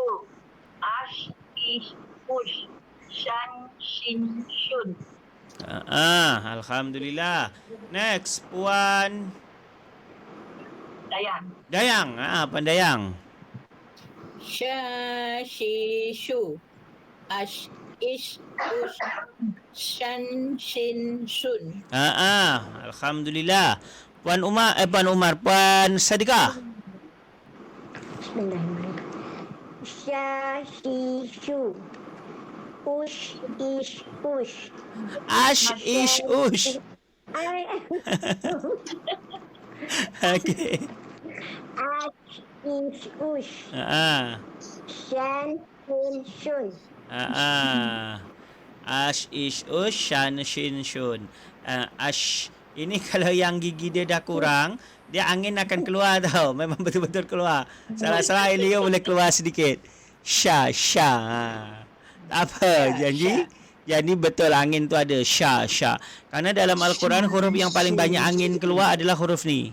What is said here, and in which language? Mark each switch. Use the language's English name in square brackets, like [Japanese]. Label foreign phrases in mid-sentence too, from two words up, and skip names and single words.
[Malay] Ash ish ush. Shan shin shun. Alhamdulillah. Next, Puan Dayang. Puan Dayang. Sha shi shu. Ash ish ush. Shan shin shun. Alhamdulillah. Puan Sadika. Bismillahirrahmanirrahim. Sha shi shu. Ush ish ush. Ash ish ush. Okey. Ash ish ush. Shan shin shun. Ash ish ush. Shan shin shun. Ash. Ini kalau yang gigi dia dah kurang, dia angin akan keluar tau. Memang betul-betul keluar. Salah-salah Elio boleh keluar sedikit. Sha. Tak apa, jadi betul angin tu ada sha. Kerana dalam Al-Quran huruf yang paling banyak angin keluar adalah huruf ni.